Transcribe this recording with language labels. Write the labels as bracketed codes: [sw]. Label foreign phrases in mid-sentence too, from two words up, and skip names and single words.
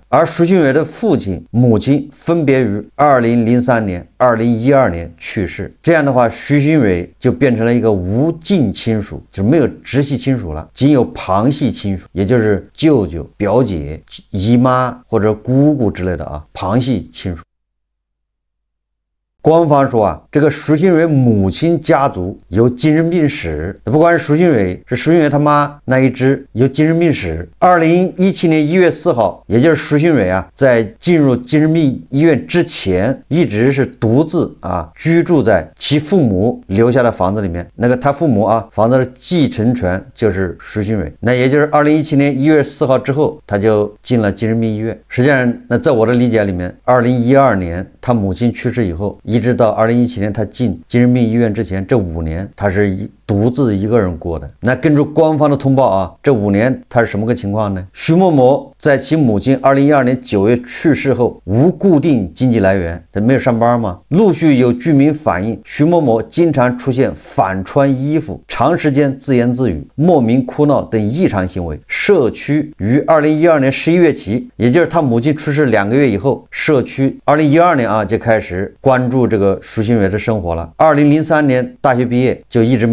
[zh] 而徐新蕊的父親、母親分別於2003年、2012年去世。這樣的話，徐新蕊就變成了一個無近親屬，就沒有直系親屬了，僅有旁系親屬，也就是舅舅、表姐、姨媽或者姑姑之類的啊，旁系親屬。官方說啊，這個徐新蕊母親家族有精神病史，不光是徐新蕊，是徐新蕊他媽那一支有精神病史。2017年1月4號，也就是徐新蕊啊，在進入精神病醫院之前，一直是獨自啊居住在其父母留下的房子裡面。那個他父母啊，房子的繼承權就是徐新蕊。那也就是2017年1月4號之後，他就進了精神病醫院。實際上，那在我的理解裡面，2012年他母親去世以後，一直到2017年他進精神病醫院之前，這5年他是獨自一個人過的。那根據官方的通報啊，這5年他是什麼個情況呢？徐某某在其母親2012年9月去世後，無固定經濟來源，他沒有上班嗎？陸續有居民反映，徐某某經常出現反穿衣服、長時間自言自語、莫名哭鬧等異常行為。社區於2012年11月起，也就是他母親去世2個月以後，社區2012年啊就開始關注這個徐新蕊的生活了。2003年大學畢業就一直沒上班。